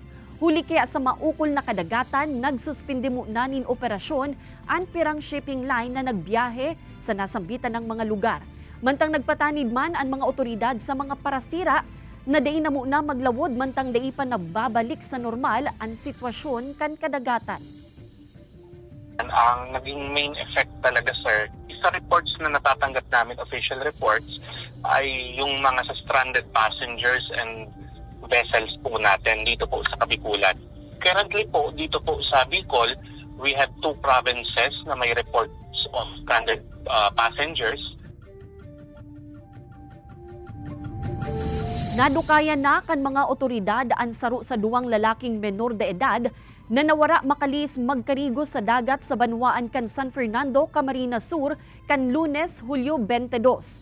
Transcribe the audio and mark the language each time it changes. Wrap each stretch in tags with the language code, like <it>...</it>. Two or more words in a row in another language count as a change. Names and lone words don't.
<bik>Huli kaya sa maukol na kadagatan, nagsuspindi munanin operasyon ang pirang shipping line na nagbiyahe sa nasambitan ng mga lugar. Mantang nagpatanid man ang mga otoridad sa mga parasira na dai na muna maglawod mantang dai pa nababalik sa normal ang sitwasyon kan kadagatan.</bik> <tl>Ang naging</tl> <en>main effect</en> <tl>talaga, sir, sa reports na natatanggap namin,</tl> <en>official reports,</en> <tl>ay yung mga sa</tl> <en>stranded passengers and vessels</en> <tl>po natin dito po sa Kabikulan. Currently po, dito po sa Bicol,</tl> <en>we have 2 provinces</en> <tl>na may</tl> <en>reports of stranded passengers.</en> <bik>Nadukayan na kan mga otoridad ang saro sa 2 lalaking menor de edad na nawara makalis magkarigo sa dagat sa Banwaan kan San Fernando, Camarines Sur kan Lunes, Hulyo 22.</bik>